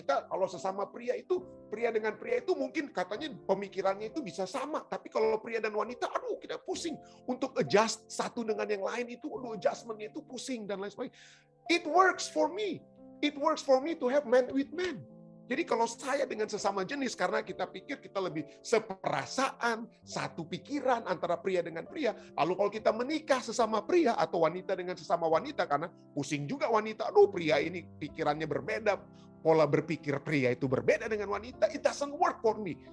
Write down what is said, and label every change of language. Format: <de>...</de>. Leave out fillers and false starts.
<id>Kita kalau sesama pria dengan pria itu mungkin katanya pemikirannya itu bisa sama, tapi kalau pria dan wanita, kita pusing untuk adjust satu dengan yang lain itu, adjustmentnya itu pusing dan lain sebagainya.</id> <en>It works for me to have man with man.</en> <id>Jadi kalau saya dengan sesama jenis, karena kita pikir kita lebih seperasaan, satu pikiran antara pria dengan pria. Lalu kalau kita menikah sesama pria atau wanita dengan sesama wanita, karena pusing juga wanita, pria ini pikirannya berbeda, pola berpikir pria itu berbeda dengan wanita,</id> <en>it doesn't work for me.</en>